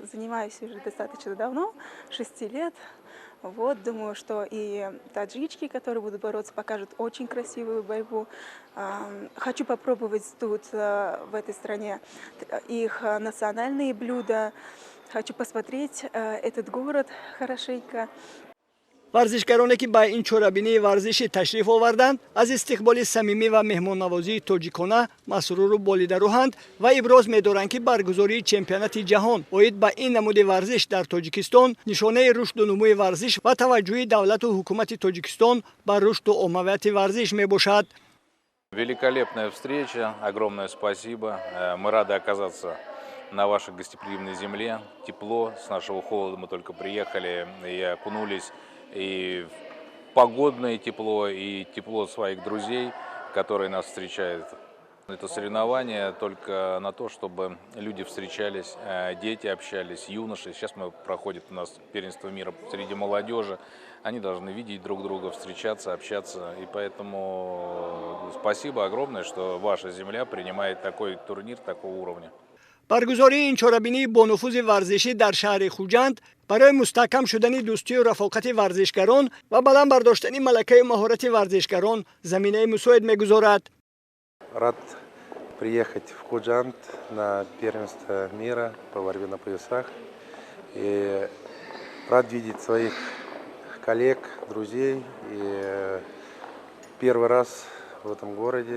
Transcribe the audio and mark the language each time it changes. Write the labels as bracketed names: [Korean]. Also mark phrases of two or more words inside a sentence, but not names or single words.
[Russian] Занимаюсь уже достаточно давно, 6 лет. Вот, думаю, что и таджички, которые будут бороться, покажут очень красивую борьбу. Хочу попробовать тут, в этой стране, их национальные блюда. Хочу посмотреть этот город хорошенько. [Tajik] варзишгароне ки ба ин чорабинии варзишӣ ташриф оварданд аз истиқболи самимӣ ва меҳмоннавозии тоҷикона масруру болидаруҳанд ва иброз медоранд ки баргузории чемпионати ҷаҳон оид ба ин намуди варзиш дар Тоҷикистон нишонаи рушду нумӯи варзиш ва таваҷҷӯҳи давлату ҳукумати Тоҷикистон ба рушду оммавияти варзиш мебошад. [Russian] Великолепная встреча, огромное спасибо. Мы рады оказаться на вашей гостеприимной земле. Тепло, с нашего холода мы только приехали и окунулись и в погодное тепло, и тепло своих друзей, которые нас встречают. Это соревнование только на то, чтобы люди встречались, дети общались, юноши. Сейчас проходит у нас первенство мира среди молодежи. Они должны видеть друг друга, встречаться, общаться. И поэтому спасибо огромное, что ваша земля принимает такой турнир такого уровня. [Tajik] баргузории ин чорабинии бонуфузи варзишӣ дар шаҳри Хуҷанд барои мустаҳкам шудани дӯстию рафоқати варзишгарон ва баланд бардоштани малакаи маҳорати варзишгарон заминаи мусоид мегузорад. [Russian] Рад приехать в Худжанд на первенство мира по борьбе на поясах. И рад видеть своих коллег, друзей. И первый раз в этом городе.